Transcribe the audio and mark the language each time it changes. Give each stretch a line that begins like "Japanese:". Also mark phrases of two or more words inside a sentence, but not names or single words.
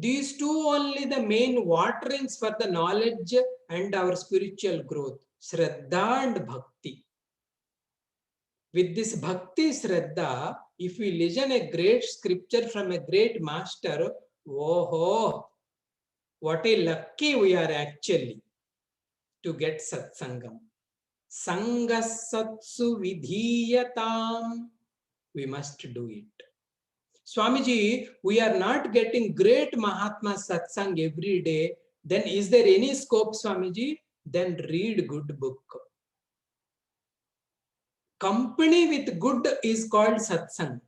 English: These two only the main waterings for the knowledge and our spiritual growth. Shraddha and Bhakti. With this
Sanskrit: भक्ति श्रद्धा,
English: if we listen a great scripture from a great master, oh, what a lucky we are actually to get satsangam.
Sanskrit: सङ्गसत्सु विधीयताम्.
English: We must do it. Swamiji, we are not getting great
Hindi: महात्मा सत्संग
English: every day. Then is there any scope, Swamiji? Then read good book. Company with good is called satsang.